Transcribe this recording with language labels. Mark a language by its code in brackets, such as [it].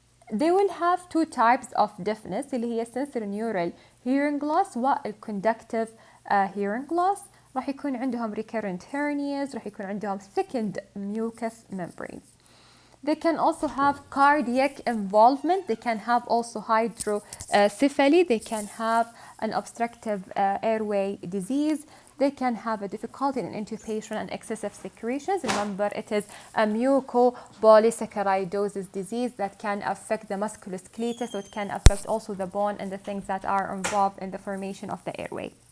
[en] They will have 2 types of deafness [ar] اللي هي [en] sensorineural hearing loss والconductive hearing loss. [ar] راح يكون عندهم recurrent hernias، راح يكون عندهم thickened mucous membranes. [en] They can also have cardiac involvement. They can have also hydrocephaly. They can have an obstructive airway disease. They can have a difficulty in intubation and excessive secretions. Remember, it is a mucopolysaccharidosis disease that can affect the musculoskeletal, so it can affect also the bone and the things that are involved in the formation of the airway.